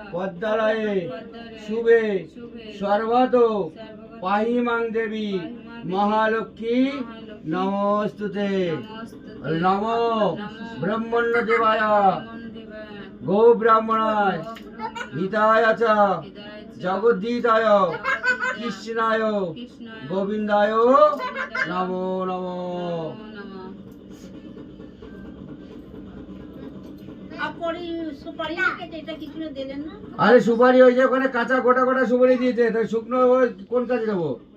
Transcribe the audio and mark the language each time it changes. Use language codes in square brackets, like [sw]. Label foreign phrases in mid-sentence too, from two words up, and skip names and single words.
[sa] পদ্মালয়ে পদ্মালয়ে শুভে শুভে সর্বত সর্বগত পাহিমাং দেবী মহালক্ষ্মী নমস্তুতে। নমস্তুতে। বলে নম ব্রহ্মণ্য দেবায় নমঃ গো ব্রাহ্মণায় হিতায় চ জগদ্ধিতায় কৃষ্ণায় কৃষ্ণায় গোবিন্দায় নমো নমঃ। নমো নমঃ। [bn] সুপারি এটা কিছু দিলেন না? আরে সুপারি ওই যে ওখানে কাঁচা গোটা গোটা সুপারি দিয়েছে, তাই শুকনো ওই কোন কাজে দেবো?